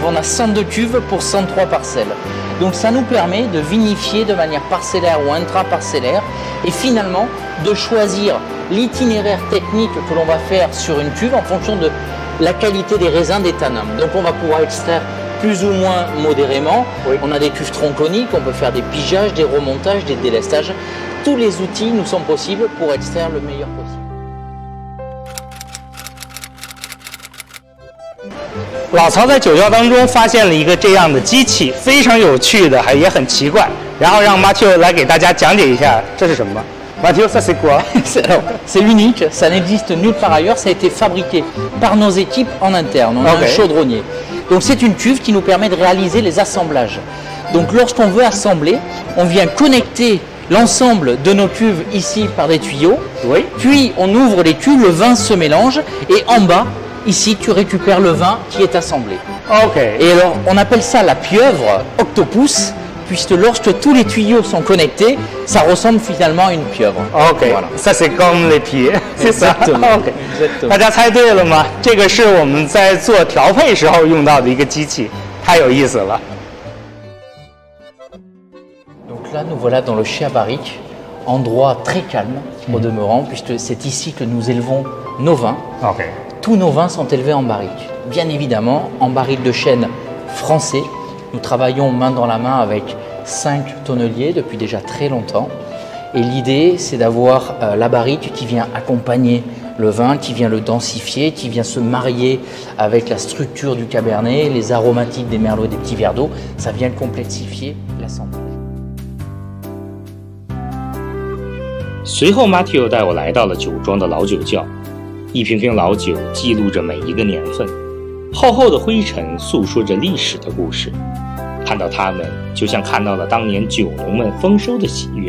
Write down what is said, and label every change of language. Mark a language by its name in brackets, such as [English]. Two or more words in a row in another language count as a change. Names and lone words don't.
[French] On a 102 cuves pour 103 parcelles. Donc ça nous permet de vinifier de manière parcellaire ou intraparcellaire et finalement de choisir l'itinéraire technique que l'on va faire sur une cuve en fonction de la qualité des raisins, des tanins. Donc on va pouvoir extraire plus ou moins modérément. Oui. On a des cuves tronconiques, on peut faire des pigeages, des remontages, des délestages. Tous les outils nous sont possibles pour extraire le meilleur possible. [Chinese] 老曹在酒窖当中发现了一个这样的机器，非常有趣的，也很奇怪。然后让 Mathieu 来给大家讲解一下这是什么。 [French] Mathieu, ça c'est quoi? C'est unique, ça n'existe nulle part ailleurs, ça a été fabriqué par nos équipes en interne. On a un chaudronnier. Donc c'est une cuve qui nous permet de réaliser les assemblages. Donc lorsqu'on veut assembler, on vient connecter l'ensemble de nos cuves ici par des tuyaux. Oui. Puis on ouvre les cuves, le vin se mélange et en bas, ici tu récupères le vin qui est assemblé. Ok. Et alors on appelle ça la pieuvre octopus puisque lorsque tous les tuyaux sont connectés, ça ressemble finalement à une pieuvre. OK， ça c'est comme les pieds， c'est ça。 [Chinese] OK， 大家猜对了吗？这个是我们在做调配时候用到的一个机器，太有意思了。 [French] Donc là, nous voilà dans le chai à barrique, endroit très calme au demeurant, puisque c'est ici que nous élevons nos vins. OK， Tous nos vins sont élevés en barrique. Bien évidemment, en barrique de chêne français. Nous travaillons main dans la main avec 5 tonneliers depuis déjà très longtemps. Et l'idée, c'est d'avoir la barrique qui vient accompagner le vin, qui vient le densifier, qui vient se marier avec la structure du cabernet, les aromatiques des merlots et des petits verres d'eau. Ça vient complexifier l'assemblage. [Chinese] 随后 Mathieu 带我来到了酒庄的老酒窖，一瓶瓶老酒记录着每一个年份，厚厚的灰尘诉说着历史的故事。看到它们，就像看到了当年酒农们丰收的喜悦。